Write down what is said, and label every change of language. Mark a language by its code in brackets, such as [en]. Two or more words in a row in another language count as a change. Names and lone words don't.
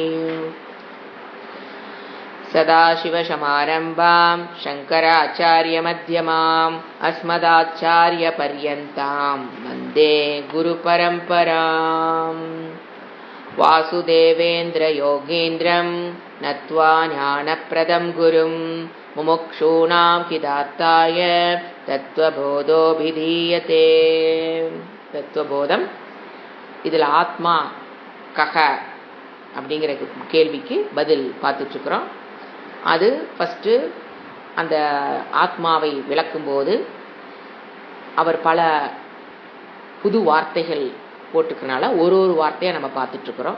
[sa] सदाशिवसमारम्भां शङ्कराचार्यमध्यमाम् अस्मदाचार्यपर्यन्तां वन्दे गुरुपरम्पराम्। वासुदेवेन्द्रयोगीन्द्रं नत्वा ज्ञानप्रदं गुरुं मुमुक्षूणां हितार्थाय तत्त्वबोधोऽभिधीयते। [ta] தத்துவபோதம் இதில் [sa] आत्मा कः [ta] அப்படிங்கிற கேள்விக்கு பதில் பார்த்துட்ருக்குறோம். அது ஃபஸ்ட்டு அந்த ஆத்மாவை விளக்கும்போது அவர் பல புது வார்த்தைகள் போட்டுக்கிறனால ஒரு வார்த்தையாக நம்ம பார்த்துட்ருக்குறோம்.